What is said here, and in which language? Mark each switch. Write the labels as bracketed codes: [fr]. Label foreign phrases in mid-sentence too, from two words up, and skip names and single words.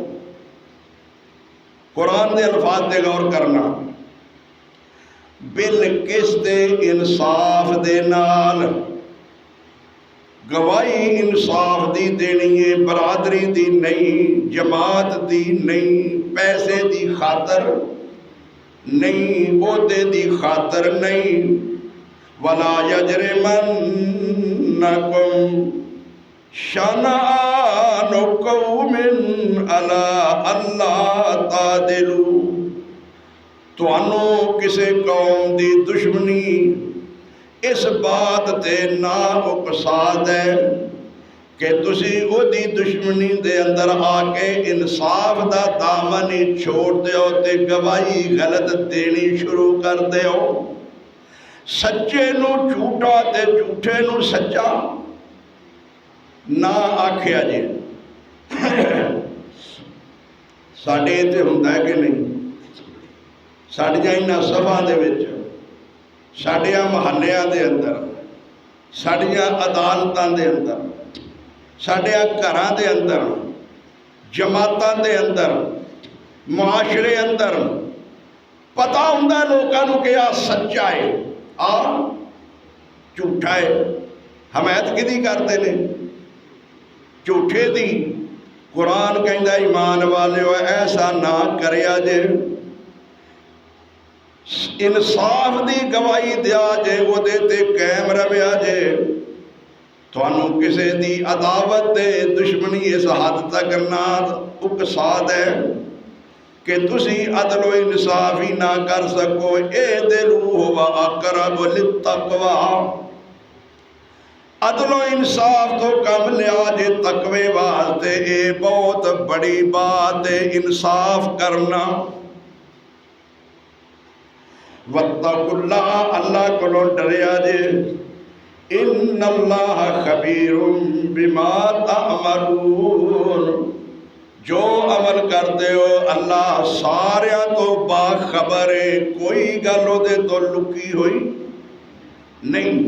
[pa] قرآن دے الفاظ دے غور کرنا، بالقسط انصاف دے نال، گواہی انصاف دی دینی ہے، برادری دی نہیں، جماعت دی نہیں، پیسے دی خاطر نہیں، عہدے دی خاطر نہیں۔ [ar] وَلَا يَجْرِمَنَّكُمْ شَنَآنُ قَوْمٍ عَلَىٰ أَلَّا تَعْدِلُوا، [pa] تُوانوں کسے قوم دی دشمنی اس بات تے نہ اکسا دے کہ تسی او دی دشمنی دے اندر آکے انصاف دا دامنی چھوڑ دیو تے گواہی غلط دینی شروع کر دیو، سچے نو جھوٹا تے جھوٹے نو سچا نہ آکھیا جی۔ ساڑھے تے ہوندہ ہے کہ نہیں؟ ساڑھیاں انہاں صفحہ دے وچ، ساڑھیاں محلیاں دے اندر، ساڑھیاں عدالتاں دے اندر، ساڑھیاں گھراں دے اندر، جماعتاں دے اندر، معاشرے اندر پتہ ہوندہ ہے لوگاں نوں کہ آ سچا ہے، آ جھوٹا ہے۔ حمایت کدی کرتے نے؟ جھوٹے دی۔ قرآن کہندا ایمان والے ایسا نہ کریا جے، انصاف دی گواہی دیا جے، وہ دیتے قائم رویا جے، توانوں کسے دی عداوت دے دشمنی اس حد تک نہ اکسا دے کہ تسی عدل و انصافی نہ کر سکو۔ [ar] اعدلوا هو اقرب للتقوی، [pa] عدل و انصاف تو کم لیا جے تقوی واسطے، اے بہت بڑی بات ہے انصاف کرنا۔ [ar] وَاتَّقُوا اللَّهَ، [pa] اللہ کو ڈریا جے، [ar] ان اللہ خبیر بما تعملون، [pa] جو عمل کرتے ہو اللہ ساریاں تو باخبر ہے، کوئی گلوں دے تو لکی ہوئی نہیں۔